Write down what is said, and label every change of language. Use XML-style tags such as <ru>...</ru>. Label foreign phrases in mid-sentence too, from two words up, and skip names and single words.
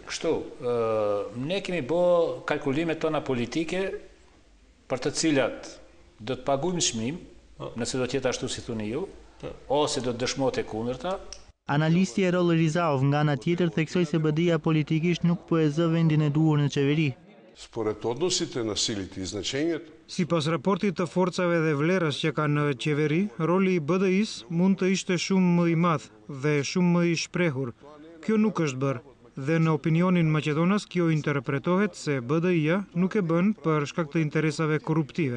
<sq>Kështu, ne kemi bë kalkulimet tona politike për të cilat do të paguajmë çmim, nëse do të jetë ashtu si thoni ju, ose do të dëshmohet e kundërta. Analisti Erol Rizau nga ana tjetër theksoi se BDI-ja politikisht nuk po e zë vendin e duhur në qeveri.</sq> <mk>Според односите на силите и значението.</mk> <sq>Sipas raportit të forcave dhe vlerës që kanë në qeveri, roli i BDI-s mund të ishte shumë më i madh dhe shumë më i shprehur. Kjo nuk është bërë dhe në opinionin maqedonas kjo interpretohet se BDI-ja nuk e bën për shkak të interesave korruptive.</sq>